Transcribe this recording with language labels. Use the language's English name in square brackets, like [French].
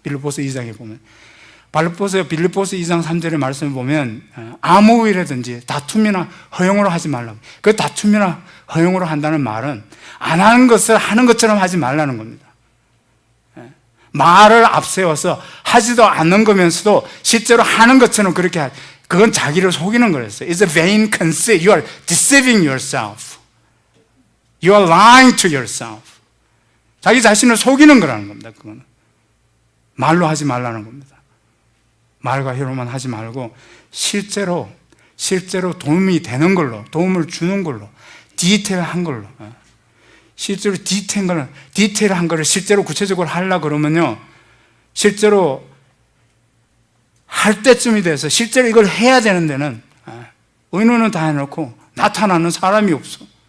[Korean] 빌립보서 2장에 보면 빌립보서 2장 3절의 말씀을 보면 아무 일이든지 다툼이나 허용으로 하지 말라고. 그 다툼이나 허용으로 한다는 말은 안 하는 것을 하는 것처럼 하지 말라는 겁니다. 말을 앞세워서 하지도 않는 거면서도 실제로 하는 것처럼 그렇게 그건 자기를 속이는 거였어요. [English] It's a vain conceit. You are deceiving yourself. You are lying to yourself. [Korean] 자기 자신을 속이는 거라는 겁니다. 그거는 말로 하지 말라는 겁니다. 말과 혀로만 하지 말고 실제로 도움이 되는 걸로, 도움을 주는 걸로, 디테일한 걸로, 실제로 디테일한 거를 실제로 구체적으로 하려고 그러면요, 실제로 할 때쯤이 돼서 실제로 이걸 해야 되는 데는 의논은 다 해놓고 나타나는 사람이 없어.